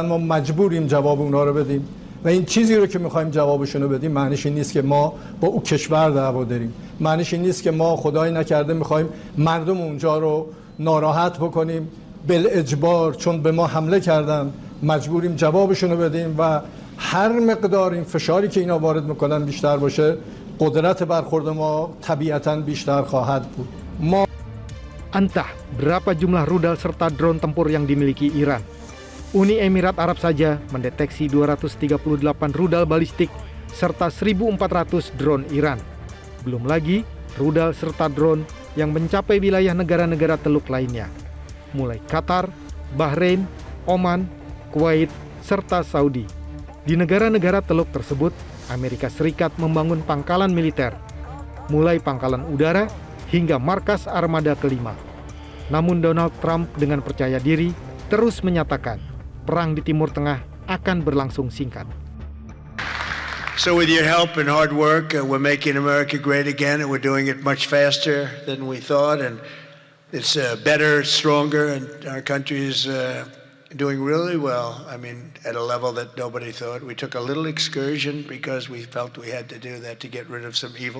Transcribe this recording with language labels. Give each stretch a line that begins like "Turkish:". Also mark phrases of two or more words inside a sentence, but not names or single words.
Persian: ما مجبوریم جواب اونها رو بدیم و این چیزی رو که میخوایم جوابشون رو بدیم معنیش این نیست که ما با او کشور دعوا داریم، معنیش این نیست که ما خدای نکرده میخوایم مردم اونجا رو ناراحت بکنیم بالاجبار، چون به ما حمله کردن مجبوریم جوابشون رو بدیم و هر مقدار این فشاری که اینا وارد میکنن بیشتر باشه قدرت برخورد ما طبیعتاً بیشتر خواهد بود. ما
Indonesian: Entah berapa jumlah rudal serta drone tempur yang dimiliki Iran. Uni Emirat Arab saja mendeteksi 238 rudal balistik serta 1.400 drone Iran. Belum lagi rudal serta drone yang mencapai wilayah negara-negara Teluk lainnya, mulai Qatar, Bahrain, Oman, Kuwait, serta Saudi. Di negara-negara Teluk tersebut, Amerika Serikat membangun pangkalan militer, mulai pangkalan udara hingga markas armada kelima. Namun Donald Trump dengan percaya diri terus menyatakan perang di Timur Tengah akan berlangsung singkat.
English: So with your help and hard work, we're making America great again, and we're doing it much faster than we thought, and it's better, stronger, and our country is doing really well. I mean, at a level that nobody thought. We took a little excursion because we felt we had to do that to get rid of some evil.